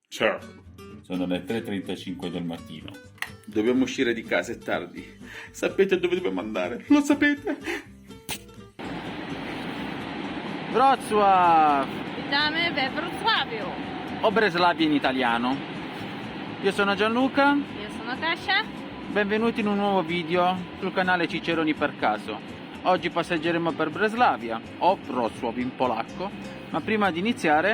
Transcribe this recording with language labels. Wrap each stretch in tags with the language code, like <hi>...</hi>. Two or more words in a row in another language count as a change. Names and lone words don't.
<it>Ciao. Sono le 3:35 del mattino. Dobbiamo uscire di casa, è tardi. Sapete dove dobbiamo andare? Lo sapete? Wrocław</it> <pl>Witamy we Wrocławiu.</pl> <it>o Breslavia in italiano. Io sono Gianluca, Io sono Kasia. benvenuti in un nuovo video sul canale Ciceroni per caso. Oggi passeggeremo per Breslavia o Wrocław in polacco, ma prima di iniziare...</it>